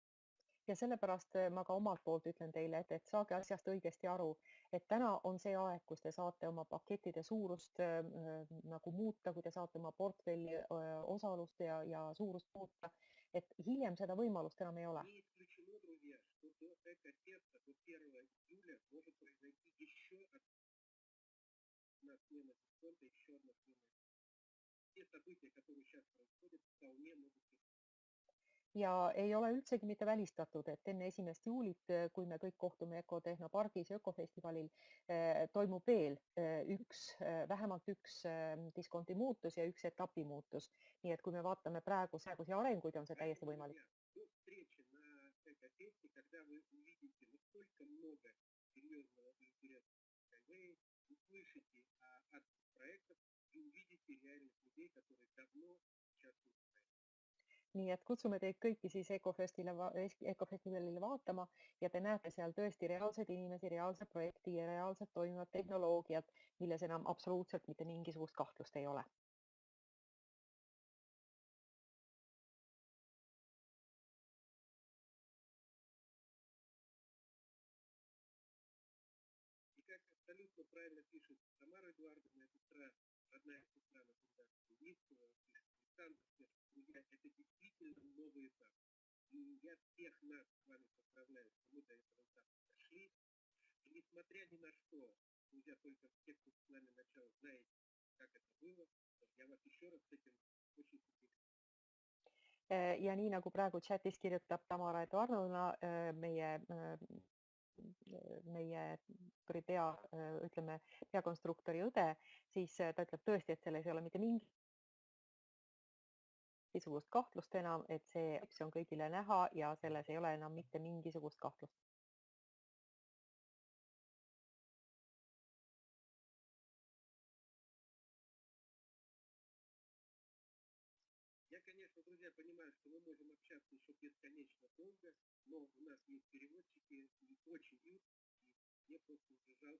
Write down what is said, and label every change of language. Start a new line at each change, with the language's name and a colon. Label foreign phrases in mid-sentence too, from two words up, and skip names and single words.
Estonian: Ja sellepärast ma ka omalt poolt ütlen teile, et saage asjast õigesti aru, et täna on see aeg, kus te saate oma pakettide suurust nagu muuta, kui te saate oma portfelli osalust ja suurust muuta, et hiljem seda võimalust enam ei ole.
Russian: Не исключено, друзья, что до Экофеста, до 1 июля может произойти еще одна смена дисконта, еще одна смена. Те события, которые сейчас происходят, вполне могут быть.
Estonian: Ja ei ole üldsegi mitte välistatud, et enne 1. juulit, kui me kõik kohtume Ecotehnopargis ökofestivalil, toimub veel vähemalt üks diskonti muutus ja üks etapi muutus. Nii et kui me vaatame praegusi arenguid, on see täiesti võimalik.
Russian: До встречи на Экофесте, когда вы увидите, насколько много серьезного интереса в Skyway, услышите от проектов и увидите реальных людей, которые давно участвуют в проекте.
Estonian: Nii et kutsume teid kõiki siis Ecofestivalile vaatama ja te näete seal tõesti reaalseid inimesi, reaalset projekti ja reaalselt toimivat tehnoloogiat, milles enam absoluutselt mitte mingisugust kahtlust ei ole.
Russian: И как абсолютно правильно пишет Тамара Эдуардовна, родная сестра навсегда, пишет Александр, друзья, это действительно новый этап. И я всех нас с вами поздравляю, что мы до этого этапа дошли. И несмотря ни на что, друзья, только те, кто с нами начал, знаете, как это было, я вас еще раз с этим очень поздравляю.
Estonian: Ja nii nagu praegu chatis kirjutab Tamara Eduardovna, meie peakonstruktori õde, siis ta ütleb tõesti, et selles ei ole mitte mingisugust kahtlust enam, et see on kõigile näha ja selles ei ole enam mitte mingisugust kahtlust.
Russian: Я, конечно, друзья, понимаю, что мы можем общаться еще бесконечно долго, но у нас есть переводчики, и очень и мне просто уже жалко.